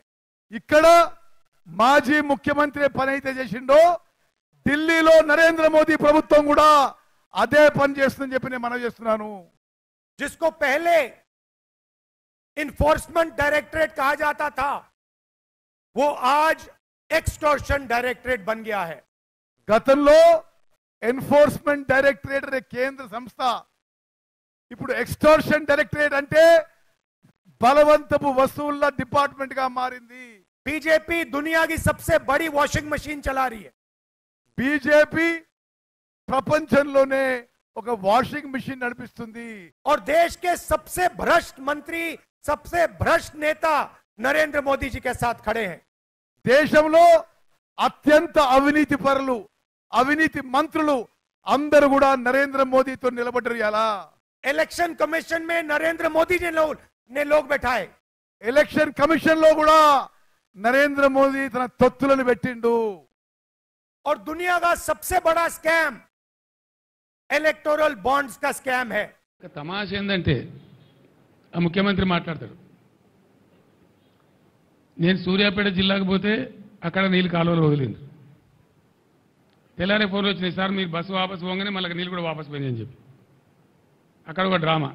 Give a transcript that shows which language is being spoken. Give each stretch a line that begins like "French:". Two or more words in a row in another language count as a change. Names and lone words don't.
Telugu: ఇక్కడ మాజీ ముఖ్యమంత్రి పని అయితే చేసిండో ఢిల్లీలో నరేంద్ర మోదీ ప్రభుత్వం కూడా అదే పని చేస్తుందని చెప్పి నేను మనం చేస్తున్నాను.
Hindi: जिसको पहले
English: enforcement directorate
Hindi: कहा जाता था, वो आज
English: extortion directorate
Hindi: बन गया है।
Telugu: గతంలో
English: enforcement directorate
Telugu: అనే కేంద్ర సంస్థ ఇప్పుడు
English: extortion directorate
Telugu: అంటే బలవంతపు వసూళ్ల డిపార్ట్మెంట్ గా మారింది.
Hindi: बीजेपी दुनिया की सबसे बड़ी
English: washing machine
Hindi: चला रही है।
Telugu: బీజేపీ ప్రపంచంలోనే ఒక
English: washing machine
Telugu: నడిపిస్తుంది.
Hindi: और देश के सबसे भ्रष्ट मंत्री, सबसे भ्रष्ट नेता नरेंद्र मोदी जी के साथ खड़े हैं।
Telugu: దేశంలో అత్యంత అవినీతి పరులు, అవినీతి మంత్రులు, అందరూ కూడా నరేంద్ర మోదీతో నిలబడ్డారు. ఇలా
English: election commission
Hindi: में नरेंद्र मोदी ने लोग बैठाए.
English: election commission
Telugu: లో కూడా నరేంద్ర మోదీ తన తొత్తులను పెట్టిండు.
Hindi: और दुनिया का सबसे बड़ा स्कैम
English: electoral bonds
Hindi: का स्कैम है.
Telugu: తమాషా ఏందంటే ఆ ముఖ్యమంత్రి మాట్లాడతాడు, నేను సూర్యాపేట జిల్లాకు పోతే అక్కడ నీళ్ళు కాలువలు వదిలింది. తెల్లారే ఫోన్లు వచ్చినాయి, సార్ మీరు బస్సు వాపసు పోగానే మళ్ళీ నీళ్ళు కూడా వాపసు పోయినాయి అని చెప్పి అక్కడ ఒక డ్రామా.